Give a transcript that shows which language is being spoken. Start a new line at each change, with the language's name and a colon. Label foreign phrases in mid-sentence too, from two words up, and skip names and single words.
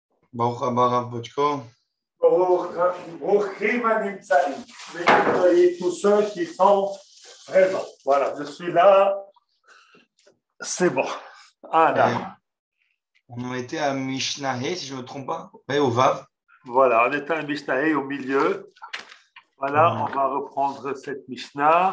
Hebrew: ברוך הבא רב בוצ'קו. ברוכים הנמצאים,
French: et tous ceux qui sont présents. Voilà, je suis là, c'est bon. On en était à Mishnah, si je ne me trompe pas, ouais, au Vav. Voilà, on était à Mishnah au milieu. Voilà, on va reprendre cette Mishnah.